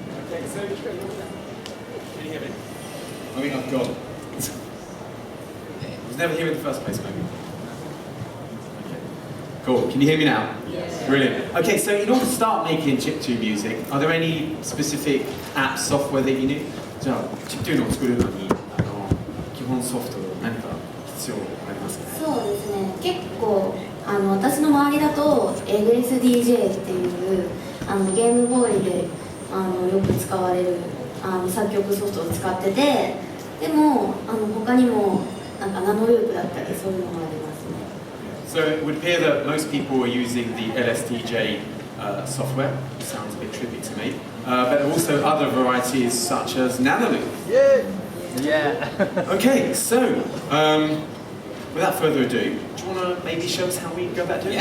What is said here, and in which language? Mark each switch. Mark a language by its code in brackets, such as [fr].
[en] Okay, so can you hear me? I mean, I've got it. I was never here in the first place, maybe. Okay. Cool. Can you hear me now? Yes. Brilliant. Okay, so in order to start making chiptune music, are there any specific apps, software that you need? [ja] じゃあ、chiptuneを作るのに基本ソフト何か必要ありますかね？そうですね。結構私の周りだと LSDJ っていうゲームボーイでよく使われる作曲ソフトを使ってて、でも他にもなんかナノループだったりそういうのもありますね。 [en] So it would appear that most people are using the LSDJ software. It sounds a bit trippy to me. But also other varieties such as Nanoloop. Yeah. Okay, so without further ado, do you want to maybe show us how we go about doing it?